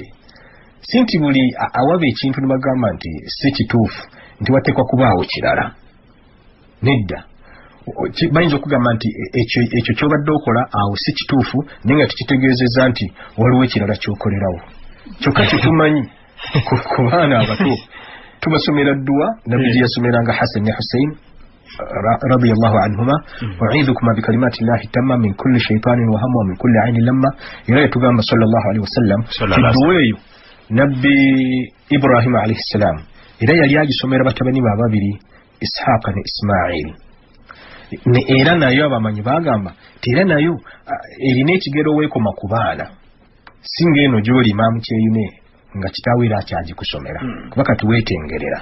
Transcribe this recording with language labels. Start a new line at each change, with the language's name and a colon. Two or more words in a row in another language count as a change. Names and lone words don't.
Ganda: Si nti buli awaba ekintu ne bagamba nti si kituufu nti wateekwa kubaawo kirala. Nedda, bayinza okugamba nti ekyo kyobadde okola awo si kituufu naye nga tikitegeezezza nti waliwo ekirala kyokolerawo. Kyokka kitumanyi ku baana abato tubasomera dduwa nabbi gye yasomeranga Hasan ne Hussein
Arabic: رضي الله عنهما، أعيذكما بكلمات الله التامة من كل شيطان وهامة ومن كل عين لامة.
Ganda: Era yatugamba
Arabic: صلى الله عليه وسلم
Ganda: tidduwa eyo nabbi Ibrahim
Arabic: عليه السلام
Ganda: era yali agisomera batabani be ababiri Ishaqa ne Ismail. Era nayo abamanyi bagamba ti era nayo erina ekigero weekoma ku baana singa eno gy'oli imaamu kyeyune nga kitaawe era akyagikusomera kuba kati weetengerera.